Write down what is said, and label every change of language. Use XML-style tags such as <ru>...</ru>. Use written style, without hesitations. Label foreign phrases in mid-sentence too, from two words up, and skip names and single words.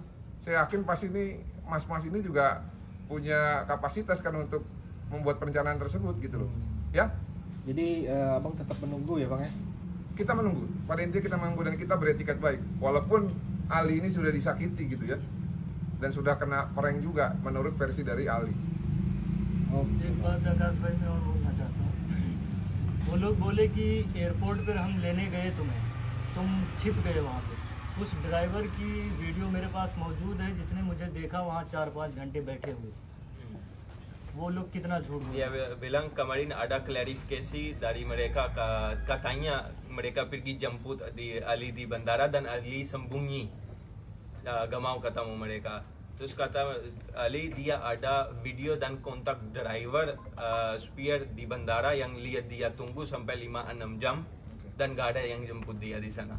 <id>Saya yakin pas ini mas-mas ini juga punya kapasitas kan untuk membuat perencanaan tersebut gitu loh. Ya, Jadi abang tetap menunggu ya bang ya? kita menunggu. Pada intinya kita menunggu dan kita beretikat baik. Walaupun Ali ini sudah disakiti gitu ya. Dan sudah kena prank juga menurut versi dari Ali. Oke.</id> <hi>एक बात आकाश भाई मैं और बोलना चाहता हूँ। वो लोग बोले कि एयरपोर्ट पर हम लेने गए तुम्हें, तुम छिप गए वहाँ पे। उस ड्राइवर की वीडियो मेरे पास मौजूद है जिसने मुझे देखा वहाँ 4-5 घंटे बैठे हुए। वो लोग कितना झूठ बोल</hi> <id>Dia bilang kemarin ada klarifikasi dari mereka, katanya mereka pergi jemput Ali di bandara dan Ali sembunyi, gak mau ketemu mereka. Terus kata Ali dia ada video dan kontak driver supir di bandara yang lihat dia tunggu sampai 5-6 jam dan gak ada yang jemput dia di sana.</id>